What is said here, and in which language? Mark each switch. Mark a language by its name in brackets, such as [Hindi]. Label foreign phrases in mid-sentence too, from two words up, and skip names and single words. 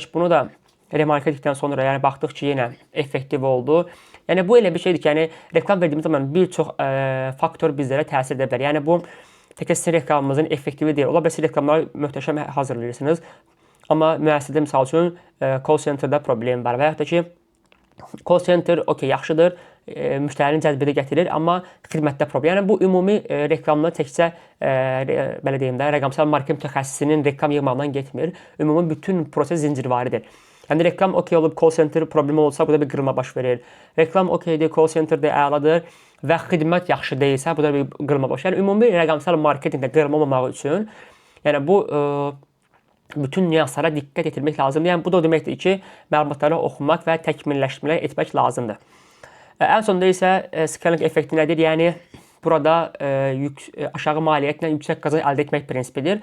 [Azerbaijani] Bunu da remarketingdən sonra yəni baxdıq ki, yenə effektiv oldu. Yəni bu elə bir şeydir ki, yəni reklam verdiyimiz zaman bir çox faktor bizlərə təsir edə bilər. Yəni bu təkcə sizin reklamınızın effektivi deyil. Ola bilər siz reklamları möhtəşəm hazırlayırsınız. Amma müəssisədə misal üçün [English] call center- [Azerbaijani] da problem var və yaxud da ki, [English] call center [Azerbaijani] okey, yaxşıdır, müştərinin cəlbini gətirir, amma xidmətdə problem. Yəni bu ümumi reklamla təkcə belə deyim də, rəqəmsal marketing mütəxəssisinin reklam yığmaqdan getmir. Ümumi bütün proses zincirvaridir. Yəni reklam okey olub, [English] call center [Azerbaijani] problemi olsa, bu da bir qırılma baş verir. Reklam okeydir, [English] call center [Azerbaijani] də əladır və xidmət yaxşı deyilsə, bu da bir qırılma baş verir. Yəni ümumi rəqəmsal marketingdə qırılma olmamaq üçün, yəni bu bütün nüanslara diqqət etmək lazımdır. Yəni bu da o deməkdir ki, məlumatları oxumaq və təkmilləşdirmələr etmək lazımdır. Ən sonunda isə scaling effekti nədir? Yəni burada aşağı maliyyətlə yüksək qazanc əldə etmək prinsipidir.